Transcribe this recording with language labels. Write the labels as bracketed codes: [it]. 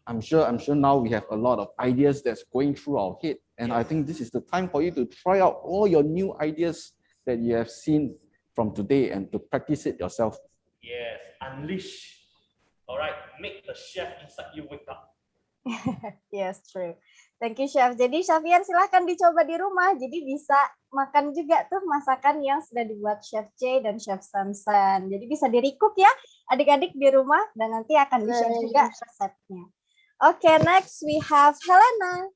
[en] I'm sure now we have a lot of ideas that's going through our head. And I think this is the time for you to try out all your new ideas that you have seen from today and to practice it yourself. Yes, unleash. All right, make the chef inside you wake up. Yes, true. Thank you, Chef. [id] Jadi, Safiar silahkan dicoba di rumah. Jadi bisa makan juga tuh masakan yang sudah dibuat Chef J dan Chef Samson. Jadi bisa di-recook ya, adik-adik di rumah. Dan nanti akan di-share juga resepnya. [en] Okay, next we have Helena.